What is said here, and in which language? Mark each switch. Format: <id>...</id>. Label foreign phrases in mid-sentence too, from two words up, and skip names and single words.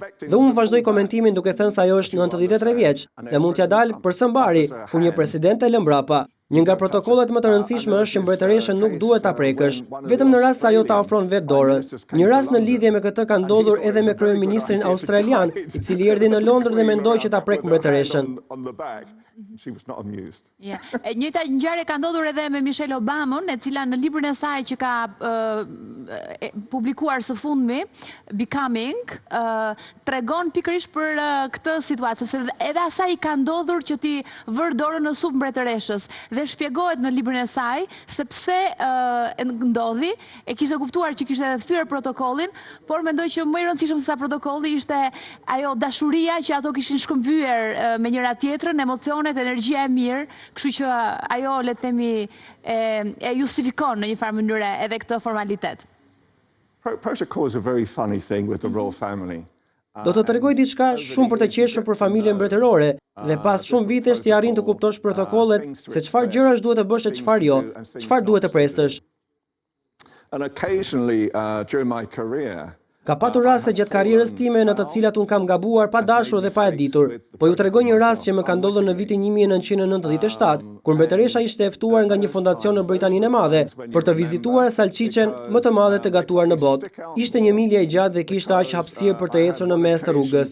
<sq>Dhe unë vazhdoj komentimin duke thënë se ajo është 93 vjeç dhe mund t'ja dalë për së mbari ku një president e lë mbrapa. Një nga protokollet më të rëndësishme është që mbretëreshën nuk duhet ta prekësh, vetëm në rast se ajo ta ofron vetë dorën. Një rast në lidhje me këtë ka ndodhur edhe me kryeministrin australian, i cili erdhi në Londër dhe mendoi që ta prek mbretëreshën.</sq> <en>She was not amused.</en> <sq>E njëjta ngjarje ka ndodhur edhe me Michelle Obamën, e cila në librin e saj që ka publikuar së fundmi, Becoming, tregon pikërisht për këtë situatë, sepse edhe asaj i ka ndodhur që ti vër dorën në supë mbretëreshës dhe shpjegohet në librin e saj sepse ndodhi, e kishte kuptuar që kishte thyer protokollin, por mendoj që më i rëndësishëm se sa protokolli ishte ajo dashuria që ato kishin shkëmbyer me njëra tjetrën, emocione, energjia e mirë, kështu që ajo le të themi e justifikon në një farë mënyrë edhe këtë formalitet.</sq> <en>Protocol is a very funny thing with the royal family.</en> <sq>Do të tregoj diçka shumë për të qeshur për familjen mbretërore dhe pas shumë vitesh ti arrin të kuptosh protokollet, se çfarë gjërash duhet të bësh e çfarë jo, çfarë duhet të presësh.</sq> <en>And occasionally during my career,</en> <sq>Ka patur raste gjatë karrierës time në të cilat unë kam gabuar pa dashur dhe pa e ditur, po ju tregoj një rast që më ka ndodhur në vitin 1997, kur mbretëresha ishte e ftuar nga një fondacion në Britaninë e Madhe për të vizituar salçiçen më të madhe të gatuar në botë. Ishte një milje e gjatë dhe kishte aq hapësirë për të ecur në mes të rrugës.</sq>